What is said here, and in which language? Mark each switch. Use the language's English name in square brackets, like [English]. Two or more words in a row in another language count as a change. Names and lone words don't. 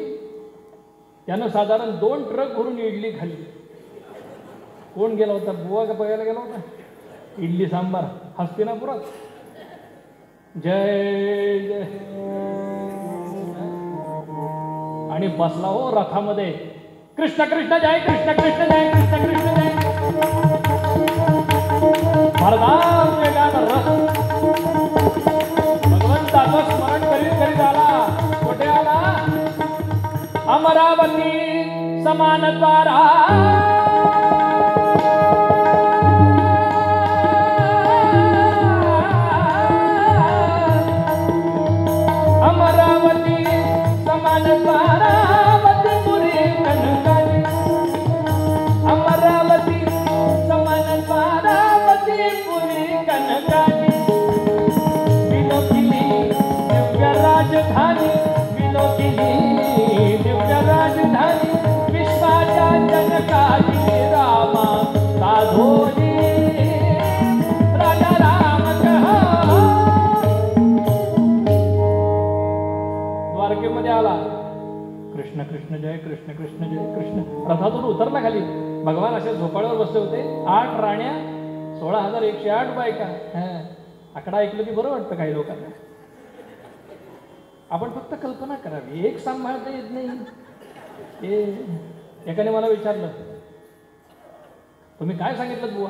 [Marathi] त्यानं साधारण 2 ट्रक भरून इडली खाल्ली. कोण गेला होता? बुवा का बघायला गेला होता? इडली सांबार हस्तिनापुरात. जय जय. आणि बसला हो रथामध्ये. कृष्ण कृष्ण जय, कृष्ण कृष्ण जय, कृष्ण कृष्ण जय. भरधाव वेगात रथ भगवंताचं स्मरण करीत करीत आला. कुठे आला? अमरावती समान द्वारा. अमरावती समान द्वारा वतीपुरी कनकाली. अमरावती समान द्वारा वतीपुरी कनकाली. विलोकिली दिव्य राजधानी, विलोकिली दिव्य राजधानी. विश्वाच्या जनकाली रामा साधोरी. [Hindi] राजा राम कहा. [Marathi] द्वारकेमध्ये आला. कृष्ण कृष्ण जय, कृष्ण कृष्ण जय, कृष्ण. रथातून उतरला खाली. भगवान असे झोपाळ्यावर बसले होते. 8 राण्या, 16,108 बायका. आकडा ऐकलं की बरं वाटतं काही लोकांना. आपण फक्त कल्पना करावी, एक सांभाळता येत नाही. एकाने मला विचारलं, तुम्ही काय सांगितलं बुवा?